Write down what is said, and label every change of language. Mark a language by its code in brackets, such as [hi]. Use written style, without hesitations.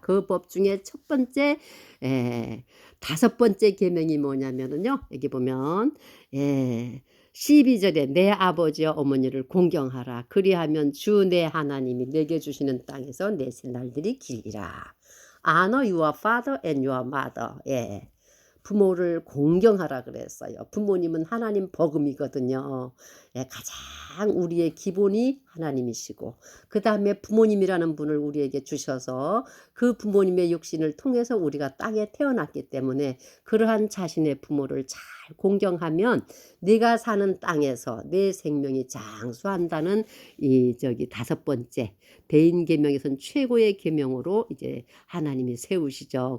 [ko] 그 법 중에 첫 번째, 다섯 번째 계명이 뭐냐면은요. 여기 보면 12절에 내 아버지와 어머니를 공경하라. 그리하면 주 내 하나님이 내게 주시는 땅에서 내 생날들이 길리라. [en] Honor your father and your mother. [ko] 부모를 공경하라 그랬어요. 부모님은 하나님 버금이거든요. 예, 가장 우리의 기본이 하나님이시고 그 다음에 부모님이라는 분을 우리에게 주셔서 그 부모님의 육신을 통해서 우리가 땅에 태어났기 때문에 그러한 자신의 부모를 잘 공경하면 네가 사는 땅에서 내 생명이 장수한다는 이 저기 다섯 번째 대인 계명에선 최고의 계명으로 이제 하나님이 세우시죠.